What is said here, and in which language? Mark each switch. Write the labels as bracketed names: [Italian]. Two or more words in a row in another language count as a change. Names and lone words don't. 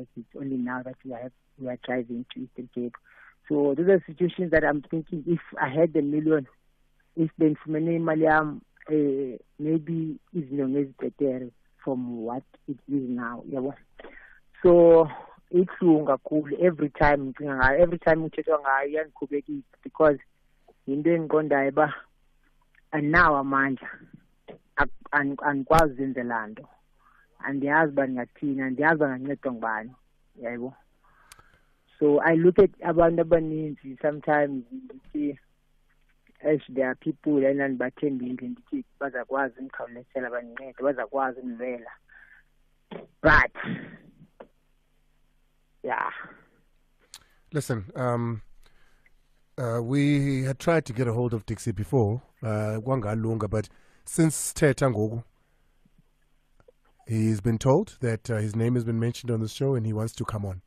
[English] It's only now that we are driving to Eastern Cape. So those are situations that I'm thinking, if I had $1 million, if the information maybe is better from what it is now. Yeah. So it's cool every time [Xhosa] uthethwa ngayo iyangikhubekisa because into engiqondayo ba anawo amandla anikwazi uzenzela nto andiyazi uba ndingathini andiyazi uba ngancedwa ngubani yabo. [English] So I look at [Xhosa] abantu abaninzi sometimes ndithi [English] there are people [Xhosa] enandibathembile ndithi bazakwazi undikhawulezela bandincede bazakwazi undivela, [English] but yeah. Listen, we had tried to get a hold of Dixie before, but since Teta Ngogu, he's been told that his name has been mentioned on the show and he wants to come on.